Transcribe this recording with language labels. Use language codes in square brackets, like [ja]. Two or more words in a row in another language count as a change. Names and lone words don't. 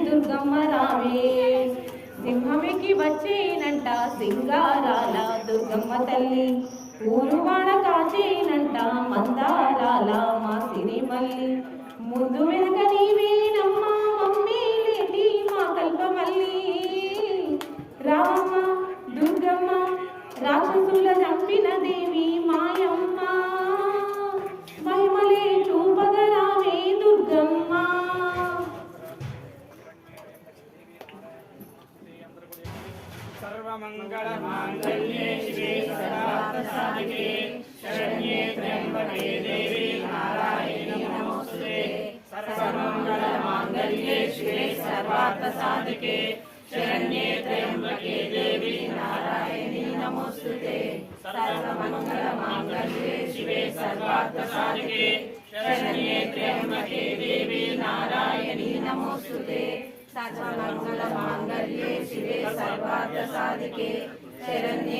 [te] దుర్గమ్మ రావే సింహమికి వచ్చేనంట సింగారాల దుర్గమ్మ తల్లి ఊరువాడ కాచేనంట మందారాల మా సిరిమల్లి ముందు వెనక నీవేనమ్మా మమ్మీ లేటి మా కల్పమల్లి రామమ్మ దుర్గమ్మ రాక్షసుల చంపిన దేవి మాయమ్మ మహిమలే చూపగరావే దుర్గమ్మ [sa] सर्वमंगलमांगल्ये शिवे सर्वार्थसाधिके शरण्ये त्र्यंबके देवी नारायणी नमोस्तुते सर्वमंगलमांगल्ये शिवे सर्वार्थसाधिके शरण्ये त्र्यंबके देवी नारायणी नमोस्तुते सर्वमंगलमांगल्ये शिवे सर्वार्थसाधिके शरण्ये त्र्यंबके देवी नारायणी नमोस्तुते सर्वमंगलमांगल्ये शिवे सर्वार्थसाधिके शरण्ये